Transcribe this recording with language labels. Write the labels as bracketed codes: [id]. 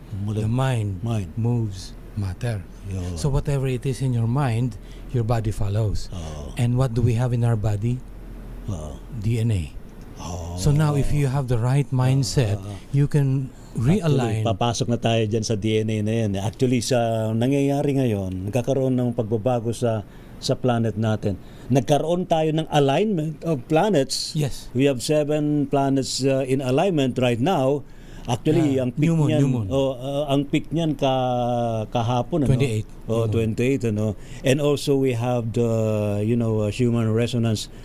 [en] The mind moves matter. So whatever it is in your mind, your body follows. And what do we have in our body? DNA. So now if you have the right mindset, you can realign. [tl] Actually, papasok na tayo dyan sa DNA na yan. Actually, sa nangyayari ngayon, nagkakaroon ng pagbabago sa planet natin. Nagkaroon tayo ng alignment of planets. [en] Yes. We have 7 planets in alignment right now. [tl] Actually, ang peak [en] new [tl] niyan, [en] moon. [tl] ang peak niyan kahapon, 28. 28, ano. [en] And also we have the human resonance.